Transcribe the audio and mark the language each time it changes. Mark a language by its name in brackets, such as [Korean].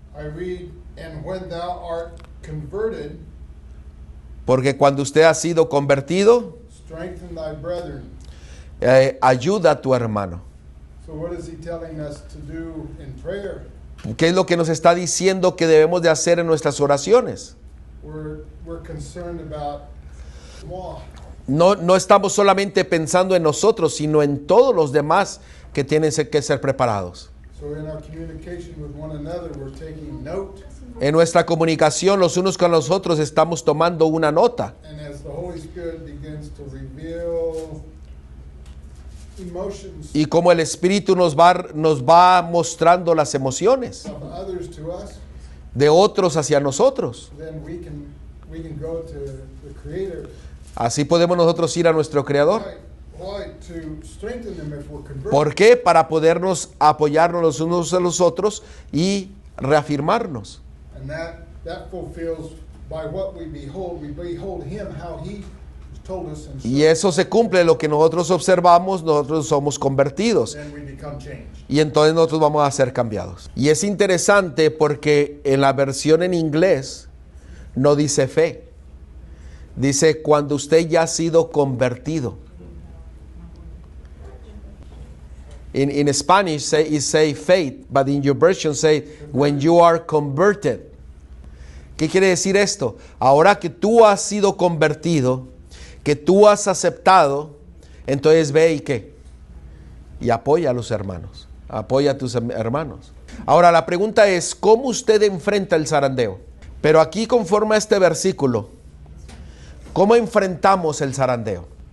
[English] I read, and when thou art converted, [Spanish] porque cuando usted ha sido convertido, [English] strengthen thy brethren. [Spanish] ayuda a tu hermano. [English] So what is he telling us to do in prayer? [Spanish] ¿Qué es lo que nos está diciendo que debemos de hacer en nuestras oraciones? [English] We're concerned about law. [Spanish] No estamos solamente pensando en nosotros, sino en todos los demás que tienen que ser preparados. [English] So in our communication with one another, we're taking note. [Spanish] En nuestra comunicación los unos con los otros estamos tomando una nota. [English] And as the Holy Spirit begins to reveal emotions [Spanish] Y como el Espíritu nos va mostrando las emociones [English] of others to us, [Spanish] de otros hacia nosotros, [English] then we can go to the Creator. [Spanish] así podemos nosotros ir a nuestro Creador. [English] Why? To strengthen them if we're converted. [Spanish] ¿Por qué? Para podernos apoyarnos los unos a los otros y reafirmarnos. [English] And that fulfills by what we behold him, how he told us, and [Spanish] Y eso se cumple, lo que nosotros observamos, nosotros somos convertidos. [English] then we become changed. [Spanish] Y entonces nosotros vamos a ser cambiados. Y es interesante porque en la versión en inglés no dice fe. Dice cuando usted ya ha sido convertido. [English] In Spanish it say faith, but in your version say when you are converted. [Spanish] ¿Qué quiere decir esto? Ahora que tú has sido convertido, que tú has aceptado, entonces ve y qué. Y apoya a los hermanos. Apoya a tus hermanos. Ahora la pregunta es, ¿cómo usted enfrenta el zarandeo? Pero aquí conforme a este versículo, ¿cómo enfrentamos el zarandeo?